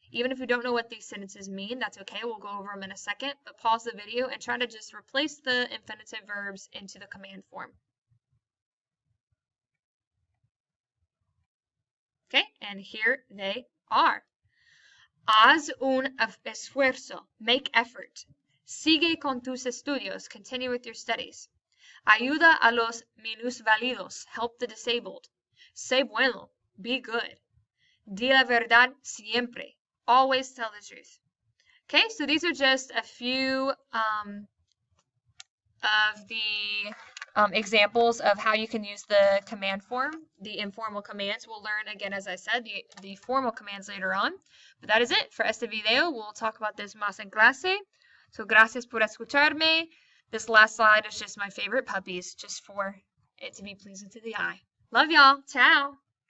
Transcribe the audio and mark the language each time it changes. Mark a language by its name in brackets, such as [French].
[English] Even if you don't know what these sentences mean, that's okay. We'll go over them in a second, but pause the video and try to just replace the infinitive verbs into the command form. Okay, and here they are. [Spanish] Haz un esfuerzo. [English] Make effort. [Spanish] Sigue con tus estudios. [English] Continue with your studies. [Spanish] Ayuda a los minusválidos. [English] Help the disabled. [Spanish] Sé bueno. [English] Be good. [Spanish] Di la verdad siempre. [English] Always tell the truth. Okay, so these are just a few of the examples of how you can use the command form, the informal commands. We'll learn again, as I said, the formal commands later on. But that is it for [Spanish] este video. [English] We'll talk about this [Spanish] más en clase. So gracias por escucharme. [English] This last slide is just my favorite puppies, just for it to be pleasing to the eye. Love y'all. Ciao.